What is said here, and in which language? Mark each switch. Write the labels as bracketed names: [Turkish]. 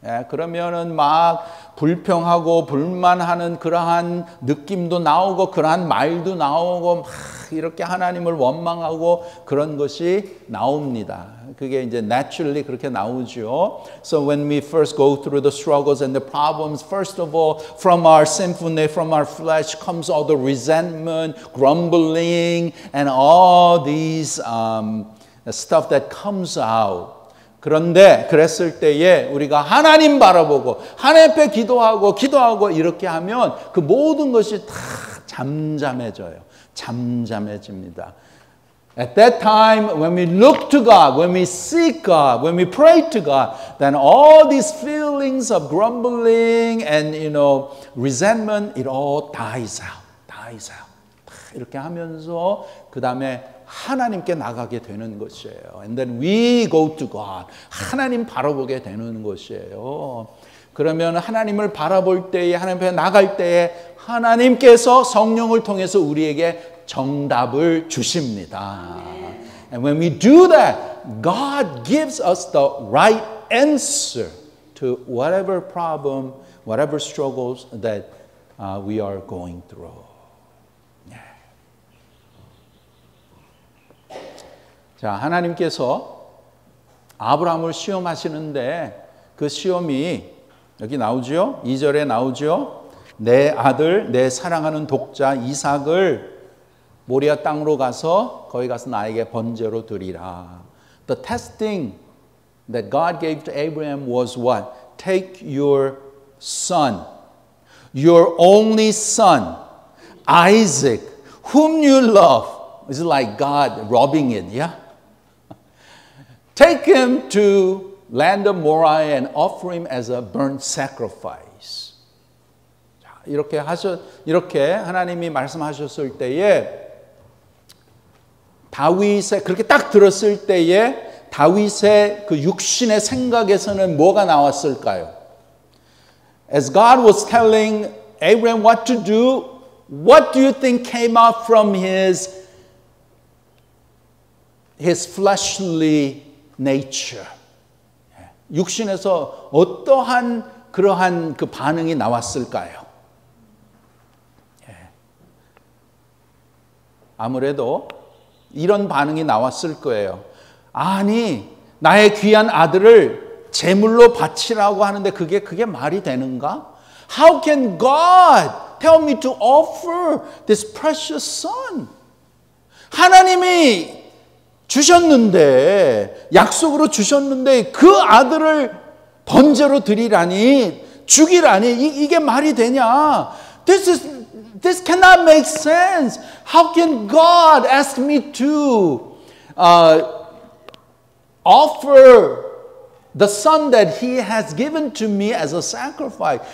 [Korean] 그러면은 막 불평하고 불만하는 그러한 느낌도 나오고 그러한 말도 나오고 막 이렇게 하나님을 원망하고 그런 것이 나옵니다. 그게 이제 naturally 그렇게 나오죠. [English] So when we first go through the struggles and the problems, first of all, from our sinfulness, from our flesh comes all the resentment, grumbling, and all these stuff that comes out. [Korean] 그런데 그랬을 때에 우리가 하나님 바라보고 하나님 앞에 기도하고 이렇게 하면 그 모든 것이 다 잠잠해져요. 잠잠해집니다. [English] At that time, when we look to God, when we seek God, when we pray to God, then all these feelings of grumbling and, resentment, it all dies out, dies out. [Korean] 이렇게 하면서 그 다음에 하나님께 나가게 되는 것이에요. [English] And then we go to God. [Korean] 하나님 바라보게 되는 것이에요. 그러면 하나님을 바라볼 때에, 하나님 앞에 나갈 때에 하나님께서 성령을 통해서 우리에게 정답을 주십니다. [English] And when we do that, God gives us the right answer to whatever problem, whatever struggles that we are going through. [Korean] 자, 하나님께서 아브라함을 시험하시는데 그 시험이 여기 나오죠? 2절에 나오죠? 내 아들, 내 사랑하는 독자 이삭을 모리아 땅으로 가서 거기 가서 나에게 번제로 드리라. [English] The testing that God gave to Abraham was what? Take your son, your only son, Isaac, whom you love. It's like God robbing it, yeah? Take him to land of Moriah and offer him as a burnt sacrifice. [Korean] 이렇게 하나님이 말씀하셨을 때에 다윗의 그렇게 딱 들었을 때에 다윗의 그 육신의 생각에서는 뭐가 나왔을까요? [English] As God was telling Abraham what to do, what do you think came out from his fleshly nature? [Korean] 육신에서 어떠한 그러한 그 반응이 나왔을까요? 아무래도 이런 반응이 나왔을 거예요. 아니, 나의 귀한 아들을 제물로 바치라고 하는데 그게 말이 되는가? [English] How can God tell me to offer this precious son? [Korean] 하나님이 주셨는데, 약속으로 주셨는데 그 아들을 번제로 드리라니, 죽이라니, 이게 말이 되냐? [English] This cannot make sense. How can God ask me to offer the son that He has given to me as a sacrifice?